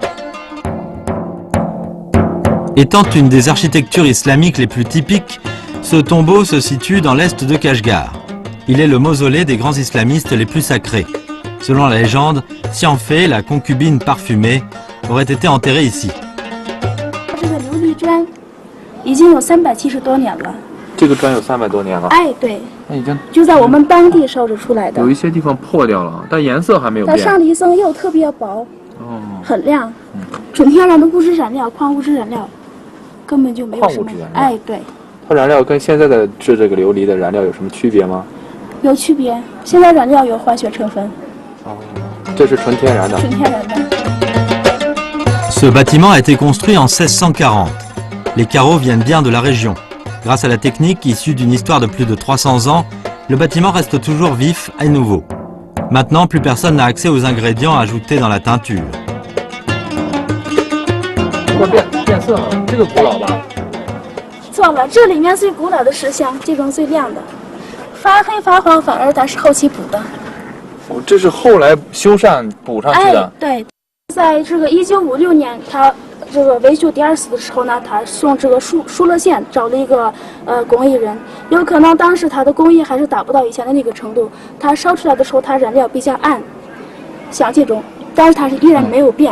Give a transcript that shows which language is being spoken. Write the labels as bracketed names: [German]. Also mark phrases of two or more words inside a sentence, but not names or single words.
[French] Étant une des architectures islamiques les plus typiques, ce tombeau se situe dans l'est de Kashgar. Il est le mausolée des grands islamistes les plus sacrés. Selon la légende, Xianfei, la concubine parfumée, aurait été enterrée ici. [Chinese] 这个砖有300多年了。哎，对，那已经就在我们当地烧制出来的。有一些地方破掉了，但颜色还没有变。它上了一层釉，特别薄，很亮，纯天然的物质染料，矿物质染料，根本就没有什么。哎，对。它燃料跟现在的制这个琉璃的燃料有什么区别吗？有区别，现在染料有化学成分。这是纯天然的。纯天然的。 [French] Ce bâtiment a été construit en 1640. Les carreaux viennent bien de la région. Grâce à la technique issue d'une histoire de plus de 300 ans, le bâtiment reste toujours vif et nouveau. Maintenant, plus personne n'a accès aux ingrédients ajoutés dans la teinture. [Chinese] 变色了，这个古老吧？错了，这里面最古老的石像，这种最亮的，发黑发黄，反而它是后期补的。这是后来修缮补上去的。哎，对，在这个1956年，他这个维修第2次的时候呢，他送这个疏勒县找了一个工艺人，有可能当时他的工艺还是达不到以前的那个程度，他烧出来的时候，它染料比较暗，像这种，但是它是依然没有变。